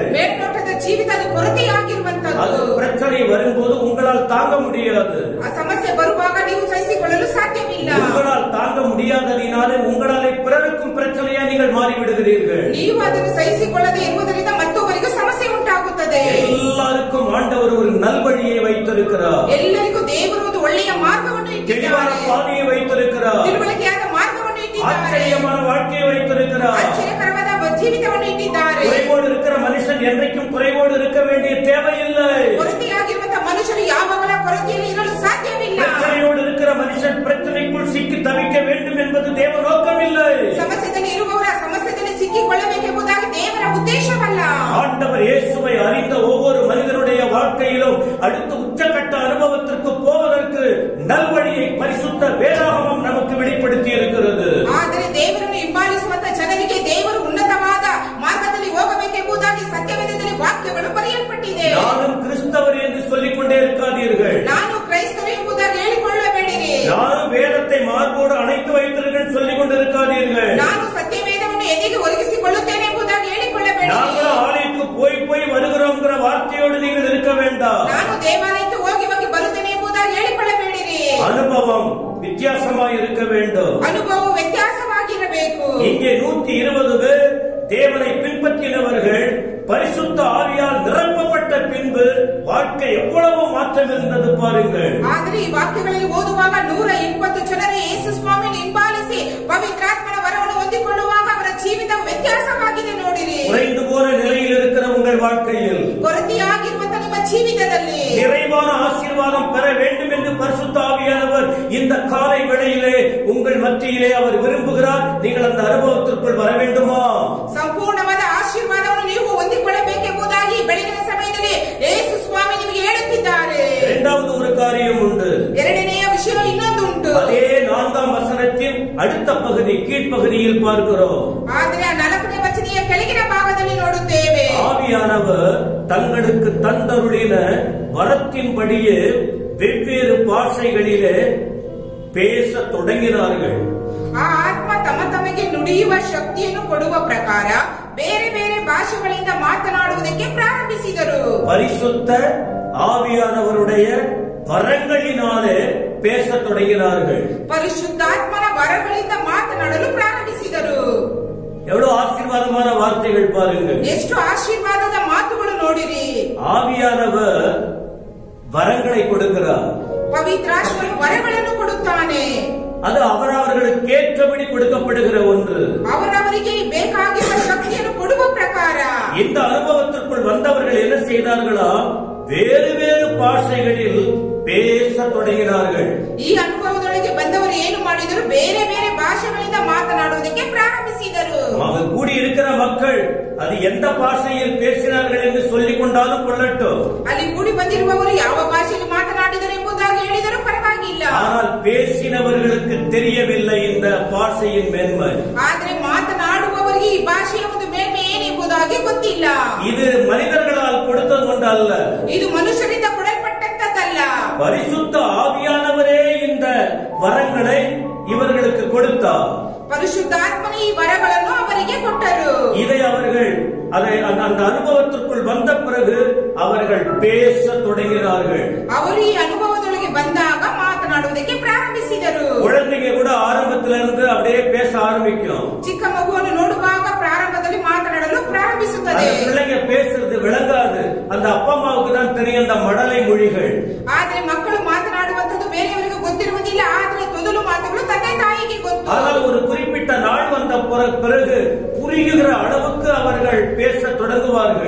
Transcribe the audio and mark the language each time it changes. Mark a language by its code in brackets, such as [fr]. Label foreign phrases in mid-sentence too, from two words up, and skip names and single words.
[kn] ಮೇಲ್ನೋಟದ ಜೀವಿತ ಅದು ಕೊರತೆಯಾಗಿರುವಂತದ್ದು. [ta] அது பிரச்சனை வரும்போது உங்களால் தாங்க முடியாது. [kn] ಆ ಸಮಸ್ಯೆ ಬರುವಾಗ ನೀವು ಸಹಿಸಿಕೊಳ್ಳಲು ಸಾಧ್ಯವಿಲ್ಲ. [ta] உங்களால் தாங்க முடியாததினாலே உங்களாலே பிறருக்கும் பிரச்சனையா நீங்கள் மாறிவிடுகிறீர்கள். [kn] ನೀವು ಅದನ್ನು ಸಹಿಸಿಕೊಳ್ಳದೆ ಇರುವುದರಿಂದ ಮತ್ತೊಬ್ಬರಿಗೆ [ta] ஆண்டவர் ஒரு நல்வழியை வைத்திருக்கிறார். [kn] ಎಲ್ಲರಿಗೂ ದೇವರು ಒಂದು ಒಳ್ಳೆಯ ಮಾರ್ಗವನ್ನು [ta] தெளிவான [kn] ಇಟ್ಟಿದ್ದಾರೆ. [ta] பாதையை வைத்திருக்கிறார். [kn] ತಿಳುವಳಿಕೆಯಾದ ಮಾರ್ಗವನ್ನು ಇಟ್ಟಿದ್ದಾರೆ. [ta] ஆச்சரியமான வாழ்க்கையை வைத்திருக்கிறார். [kn] ಆಶ್ಚರ್ಯಕರವಾದ ಜೀವಿತವನ್ನು ಇಟ್ಟಿದ್ದಾರೆ. [ta] குறைவோடு இருக்கிற மனுஷன் என்றைக்கும் குறைவோடு இருக்க வேண்டிய தேவையில்லை. [kn] ಕೊರತೆಯಾಗಿರುವಂತಹ ಮನುಷ್ಯರು ಯಾವಾಗಲೂ ಕೊರತೆಯಲ್ಲಿ ಇರಲು ಸಾಧ್ಯವಿಲ್ಲ. [ta] பிரச்சனையோடு இருக்கிற மனுஷன் பிரச்சனைக்குள் சிக்கி தவிக்க வேண்டும் என்பது தேவ நோக்கமில்லை. [kn] ಸಮಸ್ಯೆಯಲ್ಲಿ ಇರುವವರ ಸಮಸ್ಯೆಯಲ್ಲಿ ಸಿಕ್ಕಿಕೊಳ್ಳಬೇಕೆಂಬುದಾಗಿ ದೇವರ ಉದ್ದೇಶವಲ್ಲ. [ta] ஆண்டவர் இயேசுவை அறிந்த ஒவ்வொரு மனிதனுடைய வாழ்க்கையிலும் அடுத்த உச்சகட்ட அனுபவத்திற்கு போவதற்கு நல்வழியை பரிசுத்த வேதாகமம் நமக்கு வெளிப்படுத்தி இருக்கிறது. [kn] ಆದರೆ ದೇವರನ್ನು ಹಿಂಬಾಲಿಸುವಂತಹ ಜನರಿಗೆ ದೇವರು ಉನ್ನತವಾದ ಮಾರ್ಗದಲ್ಲಿ ಹೋಗಬೇಕೆಂಬುದಾಗಿ ಸತ್ಯವೇದದಲ್ಲಿ ವಾಕ್ಯಗಳು ಬರೆಯಲ್ಪಟ್ಟಿದೆ. [ta] நானும் கிறிஸ்தவர் என்று சொல்லிக் கொண்டே இருக்காதீர்கள். [kn] ನಾನು ಕ್ರೈಸ್ತರು ಎಂಬುದಾಗಿ ಹೇಳಿಕೊಳ್ಳಬೇಡಿರಿ. [ta] நானும் வேதத்தை மார்போடு அணைத்து வைத்திருக்கிறேன் சொல்லிக் கொண்டிருக்காதீர்கள். [kn] ನಾನು ಸತ್ಯವೇದವನ್ನು ಎದೆಗೆ ಒದಗಿಸಿಕೊಳ್ಳುತ್ತೇನೆ ಎಂಬುದಾಗಿ ಹೇಳಿಕೊಳ್ಳಬೇಡಿರಿ. [ta] நாங்களும் ஆலயத்துக்கு போய் வருகிறோம்ங்கிற வார்த்தையோடு நீங்கள் இருக்க வேண்டாம். [kn] ನಾನು ದೇವಾಲಯಕ್ಕೆ ಹೋಗಿ ಬರುತ್ತೇನೆ ಎಂಬುದಾಗಿ ಹೇಳಿಕೊಳ್ಳಬೇಡಿರಿ. [ta] அனுபவம் வித்தியாசமாய் இருக்க வேண்டும். [kn] ಅನುಭವವು ವ್ಯತ್ಯಾಸವಾಗಿರಬೇಕು. [ta] இங்கே 120 பேர் தேவனை பின்பற்றினவர்கள் பரிசுத்த ஆவியால் நிரப்பப்பட்ட பின்பு வாழ்க்கை எவ்வளவு மாற்றம் இருந்தது பாருங்கள். [kn] ಆದರೆ ಈ ವಾಕ್ಯಗಳಲ್ಲಿ ಓದುವಾಗ 120 ಜನರು ಯೇಸು ಸ್ವಾಮಿಯನ್ನು ಹಿಂಬಾಲಿಸಿ ಪವಿತ್ರಾತ್ಮನ ವರವನ್ನು ಹೊಂದಿಕೊಳ್ಳುವಾಗ ಅವರ ಜೀವಿತ ವ್ಯತ್ಯಾಸವಾಗಿದೆ ನೋಡಿರಿ. [ta] குறைந்து போன நிலையில் இருக்கிற உங்கள் வாழ்க்கையில் [kn] ಕೊರತೆಯಾಗಿರುವಂತಹ ನಿಮ್ಮ ಜೀವಿತದಲ್ಲಿ [ta] நிறைவான ஆசீர்வாதம் பெற வேண்டும் என்று பரிசுத்த ஆவியானவர் இந்த காலை வேளையிலே உங்கள் மத்தியிலே அவர் விரும்புகிறார். நீங்கள் அந்த அனுபவத்திற்குள் வர வேண்டுமா? [kn] ಸಂಪೂರ್ಣವಾದ ಆಶೀರ್ವಾದವನ್ನು ನೀವು ಹೊಂದಿಕೊಳ್ಳಬೇಕೆಂಬುದಾಗಿ ಬೆಳಗಿನ ಸಮಯದಲ್ಲಿ ಯೇಸು ಸ್ವಾಮಿ ನಿಮಗೆ ಹೇಳುತ್ತಿದ್ದಾರೆ. [ta] இரண்டாவது ஒரு காரியம் உண்டு. [kn] ಎರಡನೆಯ ವಿಷಯ ಇನ್ನೊಂದು ಉಂಟು. [ta] அதே 4ஆம் வசனத்தின் அடுத்த பகுதி கீழ்ப்பகுதியில் பார்க்கிறோம். [kn] ಆದರೆ ಆ 4ನೇ ವಚನೆಯ ಕೆಳಗಿನ ಭಾಗದಲ್ಲಿ ನೋಡುತ್ತೇವೆ. [ta] ஆவியானவர் தங்களுக்கு தந்தருளின வரத்தின்படியே வெவ்வேறு பாஷைகளிலே பேச தொடங்கினார்கள். [kn] ಆ ಆತ್ಮ ತಮಗೆ ನುಡಿಯುವ ಶಕ್ತಿಯನ್ನು ಕೊಡುವ ಪ್ರಕಾರ ಬೇರೆ ಬೇರೆ ಭಾಷೆಗಳಿಂದ ಮಾತನಾಡುವುದಕ್ಕೆ ಪ್ರಾರಂಭಿಸಿದರು. [ta] பரிசுத்த ஆவியானவருடைய வரங்களினாலே பேச தொடங்கினார்கள். [kn] ಪರಿಶುದ್ಧಾತ್ಮನ ವರಗಳಿಂದ ಮಾತನಾಡಲು ಪ್ರಾರಂಭಿಸಿದರು. [ta] எவ்வளவு ஆசீர்வாதமான வார்த்தைகள் பாருங்கள். [kn] ಎಷ್ಟು ಆಶೀರ್ವಾದದ ಮಾತುಗಳು ನೋಡಿರಿ. [ta] ஆவியானவர் வரங்களை கொடுக்கிறார். [kn] ಪವಿತ್ರಾತ್ಮನು ವರಗಳನ್ನು ಕೊಡುತ್ತಾನೆ. [ta] அது அவரவர்களுக்கு ஏற்றபடி கொடுக்கப்படுகிற ஒன்று. [kn] ಅವರವರಿಗೆ ಬೇಕಾಗಿರುವ ಶಕ್ತಿಯನ್ನು ಕೊಡುವ ಪ್ರಕಾರ [ta] இந்த அனுபவத்திற்குள் வந்தவர்கள் என்ன செய்தார்களா? வேறு வேறு பாஷைகளில் பேச தொடங்கினார்கள். [kn] ಈ ಅನುಭವದೊಳಗೆ ಬಂದವರು ಏನು ಮಾಡಿದರು? ಬೇರೆ ಬೇರೆ ಭಾಷೆಗಳಿಂದ ಮಾತನಾಡುವುದಕ್ಕೆ ಪ್ರಾರಂಭಿಸಿದರು. [ta] அங்கு கூடியிருக்கிற மக்கள் அது எந்த பாஷையில் பேசினார்கள் என்று சொல்லிக் கொண்டாலும் கொள்ளட்டும். [kn] ಅಲ್ಲಿ ಕೂಡಿ ಬಂದಿರುವವರು ಯಾವ ಭಾಷೆಯಲ್ಲಿ ಮಾತನಾಡಿದರು ಎಂಬುದಾಗಿ ಹೇಳಿದರೂ ಪರವಾಗಿಲ್ಲ. [ta] ஆனால் பேசினவர்களுக்கு தெரியவில்லை இந்த பாஷையின் மேன்மை. [kn] ಆದರೆ ಮಾತನಾಡುವವರಿಗೆ ಈ ಭಾಷೆಯ ಒಂದು ಮೇಲ್ಮೆ ಏನೆಂಬುದಾಗಿ ಗೊತ್ತಿಲ್ಲ. [ta] இது மனிதர்களால் கொடுத்தது கொண்டல்ல, [kn] ಇದು ಮನುಷ್ಯರಿಂದ ಕೊಡಲ್ಪಟ್ಟಂತದ್ದಲ್ಲ. [ta] பரிசுத்த ஆவியானவரே இந்த வரங்களை இவர்களுக்கு கொடுத்தார். [kn] ಪರಿಶುದ್ಧಾತ್ಮನ ಈ ವರಗಳನ್ನು ಅವರಿಗೆ ಕೊಟ್ಟರು. [ta] இதை அவர்கள் அந்த அனுபவத்திற்குள் வந்த பிறகு அவர்கள் பேச தொடங்கினார்கள். [kn] ಅವರು ಈ ಅನುಭವದೊಳಗೆ ಬಂದಾಗ ಮಾತನಾಡುವುದಕ್ಕೆ ಪ್ರಾರಂಭಿಸಿದರು. [ta] குழந்தைங்க கூட ஆரம்பத்திலிருந்து அப்படியே பேச ஆரம்பிக்கும். [kn] ಚಿಕ್ಕ ಮಗುವನ್ನು ನೋಡುವಾಗ ಪ್ರಾರಂಭದಲ್ಲಿ ಮಾತನಾಡಲು ಪ್ರಾರಂಭಿಸುತ್ತದೆ. [ta] அந்த பிள்ளைங்க பேசுறது விளங்காது. அந்த அப்பா அம்மாவுக்கு தான் தெரியும் அந்த மடலை மொழிகள். [kn] ಆದರೆ ಮಕ್ಕಳು ಮಾತನಾಡುವಂತದ್ದು ಬೇರೆಯವರಿಗೆ ಗೊತ್ತಿರುವುದಿಲ್ಲ. ಆದರೆ ತೊದಲು ಮಾತುಗಳು ತಂದೆ ತಾಯಿಗೆ ಗೊತ್ತು. [ta] ஆனால் ஒரு குறிப்பிட்ட நாள் வந்த பிறகு புரிகிற அளவுக்கு அவர்கள் பேச தொடங்குவார்கள்.